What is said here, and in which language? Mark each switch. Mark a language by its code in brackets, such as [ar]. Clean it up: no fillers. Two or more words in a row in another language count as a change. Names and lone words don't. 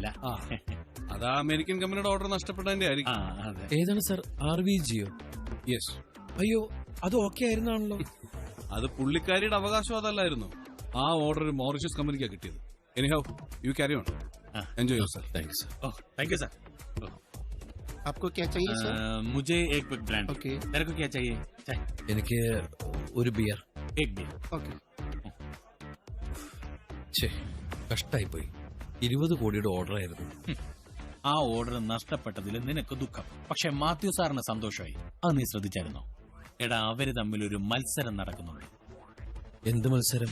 [ml] അതാ അമേരിക്കൻ കമ്പനിയുടെ ഓർഡർ നഷ്ടപ്പെട്ടതിന്റെ ആയിരിക്കും. ഏതാണ് സാർ? RVGയോ? യെസ്. അയ്യോ, അത് ഓക്കെ ആയിരുന്നാണല്ലോ. അത് പുള്ളിക്കാരിയുടെ അവകാശം അതല്ലായിരുന്നു. ആ ഓർഡർ ഒരു മോറിഷ്യസ് കമ്പനിക്കാണ് കിട്ടിയത്. [en] Anyhow, you carry on. Enjoy yourself. [ml] താങ്ക്സ്. [en] Thank you sir. [hi] आपको क्या चाहिए सर? मुझे एक [en] big brand. [hi] ओके. तेरे को क्या चाहिए? चाय. [ml] എനിക്ക് ഒരു ബിയർ. [hi] एक बियर. ओके. [ml] കഷ്ടായി പോയി. 20 കോടിയുടെ ഓർഡർ ആയിരുന്നു. ആ ഓർഡർ നഷ്ടപ്പെട്ടതിൽ നിനക്ക് ദുഃഖം, പക്ഷെ മാത്യു സാറിന് സന്തോഷമായി. അത് നീ ശ്രദ്ധിച്ചായിരുന്നോ? എടാ, അവര് തമ്മിൽ ഒരു മത്സരം നടക്കുന്നുണ്ട്. എന്ത് മത്സരം?